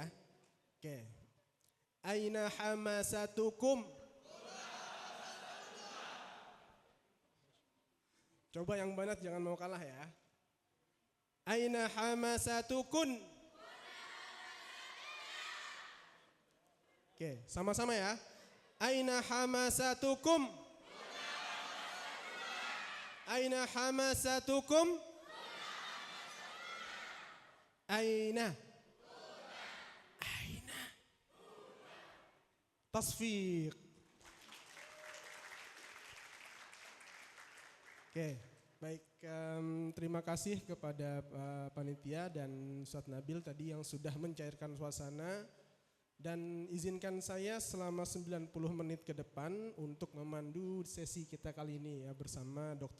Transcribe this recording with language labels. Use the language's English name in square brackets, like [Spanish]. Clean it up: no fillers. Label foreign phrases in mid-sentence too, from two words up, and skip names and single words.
[Arabic] Oke, أين حماستكم. [Indonesian] Coba yang banat, jangan mau kalah ya. [Arabic] أين حماستكن. [Indonesian] Oke, sama-sama ya. [Arabic] أين حماستكم. أين حماستكم. Aina. أين. تصفيق. [Indonesian] Oke, baik. Terima kasih kepada panitia dan Ustadz Nabil tadi yang sudah mencairkan suasana. Dan izinkan saya selama 90 menit ke depan untuk memandu sesi kita kali ini ya bersama Dr.